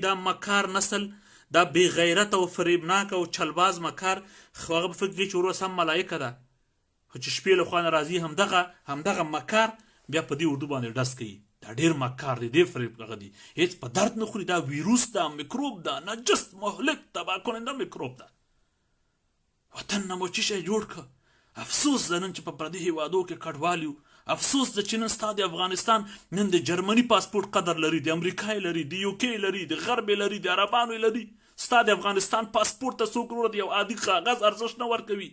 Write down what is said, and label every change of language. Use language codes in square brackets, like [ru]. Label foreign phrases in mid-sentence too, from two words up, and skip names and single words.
[ps] دا مکار نسل، دا بې غیرت او فریبناک او چلباز مکار، هغه به فکر کوي چې وروره سم ملایکه ده، خو چې شپې له خوا نه راځي همدغه مکار بیا په دې اردو باندې ډس کوي. دا ډېر مکار دی، ډېر فریب هغه دی، هېڅ په درد نه خوري. دا ویروس ده، میکروب ده، نجس مهلک تباه کننده میکروب ده. وطن نه مو څه شی جوړ کړه. افسوس ده نن چې په پردي هېوادو کې کډوال یو. افسوس ده چې نن ستا د افغانستان نن د جرمني پاسپورټ قدر لري، د امریکا لري، د یوکې لري، د غرب لري، د عربانو لري. ستا د افغانستان پاسپورټ ته څوک وروره د یو عادي کاغذ ارزښت نه ورکوي.